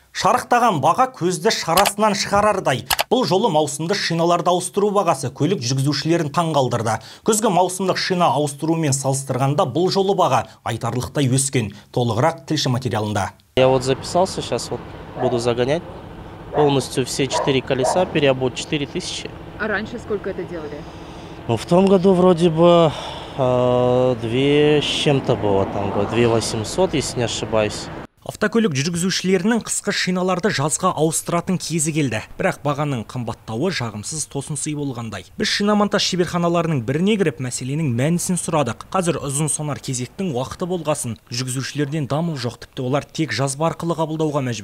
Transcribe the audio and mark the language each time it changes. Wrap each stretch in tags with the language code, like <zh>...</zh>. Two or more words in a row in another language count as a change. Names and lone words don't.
<kk>Шарықтаған баға көзді шарасынан шығарардай. Бұл жолы маусымды шиналарды ауыстыру бағасы көлік жүргізушілерін таңғалдырды. Күзгі маусымдық шина ауыстырумен салыстырғанда бұл жолы баға айтарлықтай өскен. Толығырақ тілші материалында.</kk> <ru>Я вот записался, сейчас вот буду загонять полностью все 4 колеса, переобуть 4000. А раньше сколько это делали? Ну, в том году вроде бы 2 с чем-то было, там 2800, если не ошибаюсь.</ru> <kk>Автокөлік жүргізушілерінің қысқы шиналарды жазға ауыстыратын кезі келді. Бірақ бағаның қымбаттауы жағымсыз тосынсый болғандай. Біз шинамонтаж шеберханаларының біріне кіріп мәселенің мәнісін сұрадық. Қазір ұзын сонар кезектің уақыты болғасын. Жүргізушілерден дамыл жоқ, тіпті олар тек жазба арқылы қабылдауға мәжбүр.</kk>